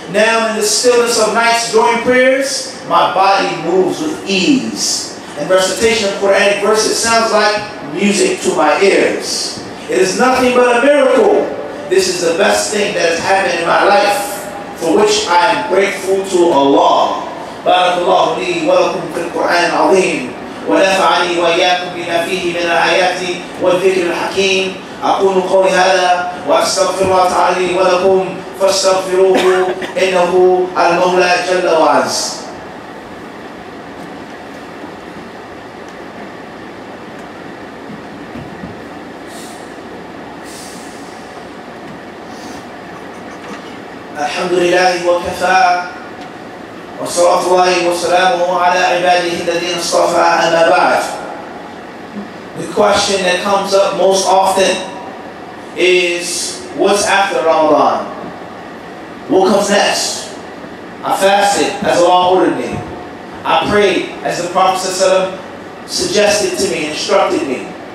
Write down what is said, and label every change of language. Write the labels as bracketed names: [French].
[English] Now in the stillness of nights during prayers, my body moves with ease. And recitation of Quranic verses sounds like music to my ears. It is nothing but a miracle. This is the best thing that has happened in my life, for which I am grateful to Allah. [Arabic] Barakallahu li wa lakum fil Quran al-Azim. ونفعني وإياكم بما فيه من الآيات والذكر الحكيم. أقول قولي هذا وأستغفر الله تعالى لي ولكم فاستغفروه إنه المولى جل وعز. الحمد لله وكفى وصلاة الله وسلامه على عباده الذين اصطفى أما بعد. [English] The question that comes up most often is, what's after Ramadan? What comes next? I fasted as Allah ordered me. I prayed as the Prophet ﷺ suggested to me, instructed me.